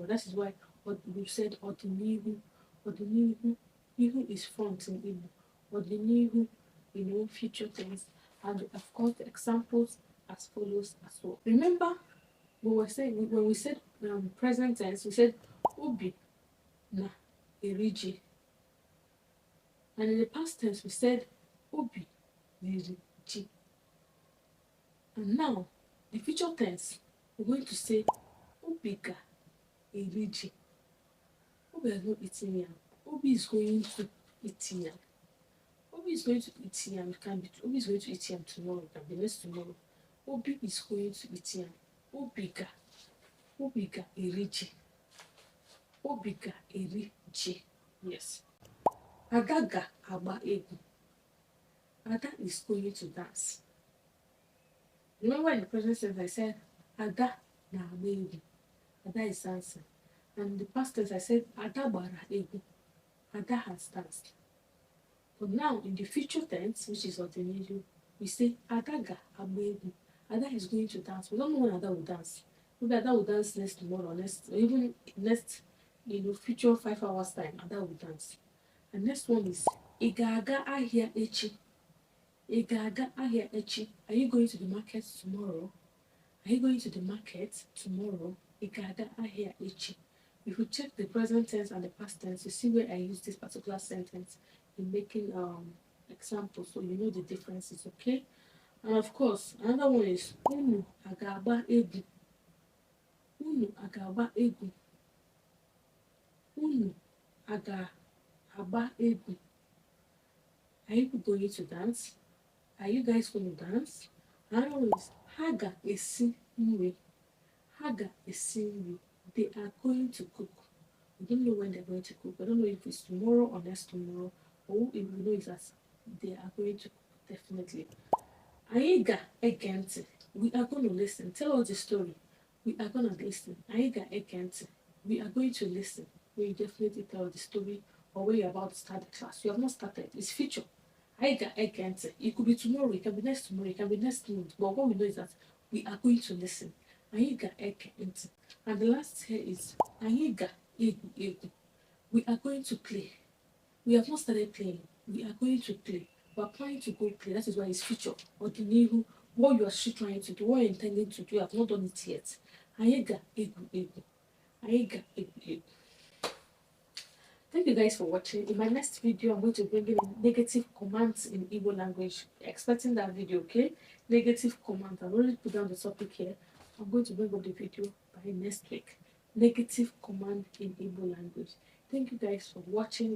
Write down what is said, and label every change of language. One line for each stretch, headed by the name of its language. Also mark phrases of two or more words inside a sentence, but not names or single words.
English: That is why we've said ordinary. Ihu is front in Igbo. Ordinary, future tense. And of course, the examples as follows as well. Remember, when we said present tense, we said
Igbo: obi na eriji.
English: And in the past tense, we said
Igbo: obi eriji.
English: And now, the future tense, we're going to say
Igbo: obi ga eriji.
English: Obi has not eaten yam. Obi is going to eat yam. Obi is going to eat yam. Obi is going to eat yam tomorrow. It can be next tomorrow. Obi is going to eat yam.
Igbo: Obi ga eriji. Obi ga eriji. Yes. Ada ga agba egwu.
English: Ada is going to dance. Remember in the present tense I said
Igbo: Ada na agba egwu.
English: Ada is dancing. And in the past tense I said
Igbo: Ada gbara egwu.
English: Ada has danced. But now in the future tense, which is ordinary, we say
Igbo: Ada ga agba egwu.
English: Ada is going to dance. We don't know when Ada will dance. Maybe Ada will dance next tomorrow, or even next, future 5 hours time, Ada will dance. And next one is
Igbo: ị ga-aga ahịa echi. Ị ga-aga ahịa echi.
English: Are you going to the market tomorrow? Are you going to the market tomorrow?
Igbo: Ị ga-aga ahịa echi.
English: If you check the present tense and the past tense, you see where I use this particular sentence in making examples, so you know the differences, okay? And of course, another one is
Igbo: unu aga-agba egwu. Unu aga-agba egwu. Unu aga-agba egwu.
English: Are you going to dance? Are you guys going to dance? Another one is
Igbo: ha ga-esi nri. Ha ga-esi nri.
English: They are going to cook. We don't know when they're going to cook. I don't know if it's tomorrow or next tomorrow, or if we know is that they are going to cook, definitely.
Igbo: Anyị ga-ege ntị.
English: We are going to listen. Tell us the story. We are going to listen.
Igbo: Anyị ga-ege ntị.
English: We are going to listen. When you definitely tell the story, or when you're about to start the class. You have not started. It's future.
Igbo: Anyị ga-ege ntị.
English: It could be tomorrow. It can be next tomorrow. It can be next month. But what we know is that we are going to listen.
Igbo: Anyị ga-ege ntị.
English: And the last here is
Igbo: anyị ga-egwu egwu.
English: We are going to play. We have not started playing. We are going to play. We are planning to go play. That is why it's future. Or the new, what you are still trying to do, what you're intending to do, you have not done it yet.
Igbo: Anyị ga-egwu egwu. Anyị ga-egwu egwu.
English: Thank you guys for watching. In my next video, I'm going to bring in negative commands in Igbo language. Expecting that video, okay? Negative commands. I've already put down the topic here. I'm going to bring up the video by next week. negative command in Igbo language. Thank you guys for watching.